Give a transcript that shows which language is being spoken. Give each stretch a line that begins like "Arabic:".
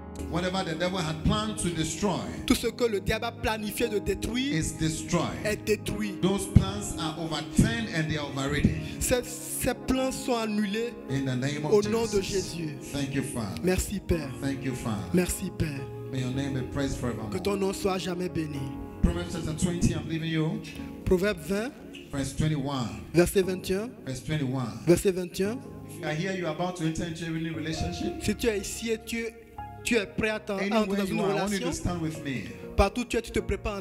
English: Whatever the devil had planned to destroy
French: Tout ce que le diable a planifié de détruire
English: is destroyed.
French: est détruit.
English: Those plans are overturned and they are overridden.
French: Ces plans sont annulés
English: In the name of
French: au nom de
English: Jesus.
French: Jésus.
English: Thank you, Father.
French: Merci, Père.
English: Thank you, Father.
French: Merci, Père.
English: May your name be praised
French: Que
English: forevermore.
French: ton nom soit jamais béni.
English: Proverbs chapter 20, I'm leaving you.
French: Proverbe 20,
English: Verse 21.
French: verset 21.
English: Verse 21.
French: Verset 21.
English: If you are here, you are about to enter into a new relationship.
French: Si tu es ici et tu es prêt à entrer dans
English: Anywhere
French: une
English: you are, I want you
French: relation,
English: to stand with me.
French: partout où tu es, tu te prépares à